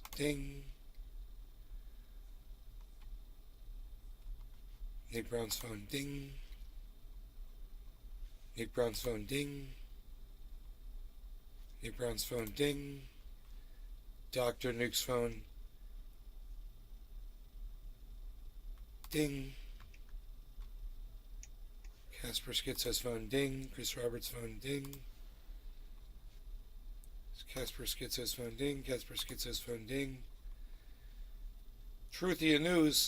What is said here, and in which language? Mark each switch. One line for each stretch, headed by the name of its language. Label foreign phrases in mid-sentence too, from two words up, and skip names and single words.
English: Ding. Nick Brown's phone. Ding. Nick Brown's phone. Ding. Nick Brown's phone. Ding. Dr. Nuke's phone. Ding. Casper Schizo's phone, ding. Chris Roberts' phone, ding. Casper Schizo's phone, ding. Casper Schizo's phone, ding. Truthier News.